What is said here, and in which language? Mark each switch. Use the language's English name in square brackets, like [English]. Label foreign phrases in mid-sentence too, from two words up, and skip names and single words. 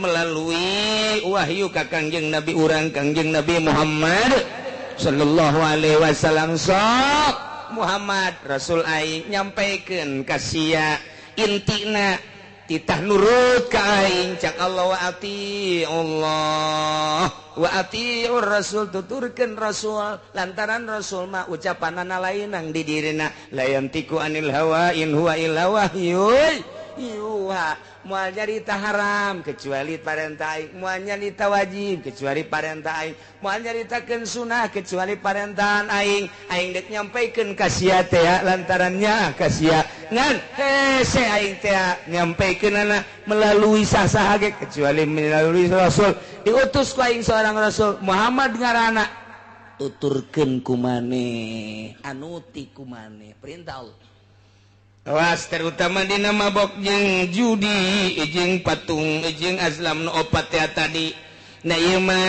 [Sundanese] melalui wahyu ka Kangjeng Nabi urang Kangjeng Nabi Muhammad [Arabic] صلى الله عليه وسلم [Sundanese] sok Muhammad Rasul aing nyampaikeun ka sia intina titah nurut ka aing cak [Arabic] الله و أطيعوا الله و أطيعوا الرسول [Sundanese] tuturkeun rasul lantaran rasul mah ucapanana lain nang di dirina [Arabic] لا ينطق عن الهوى إن هو إلا وحي يوحى [Sundanese] moal nyarita haram kecuali parentah aing moal nyarita wajib kecuali parentah aing moal nyaritakeun sunah kecuali parentahan aing dek nyampaikeun ka sia teh lantarannya ka sia ngan hese aing teh nyampaikeunana melalui saha ge kecuali melalui rasul diutus ku aing seorang rasul Muhammad ngaranna tuturkeun ku maneh anuti ku maneh perintah Allah awas terutama dina mabok jeung judi jeung patung jeung azlam nu opat teh tadi na ieu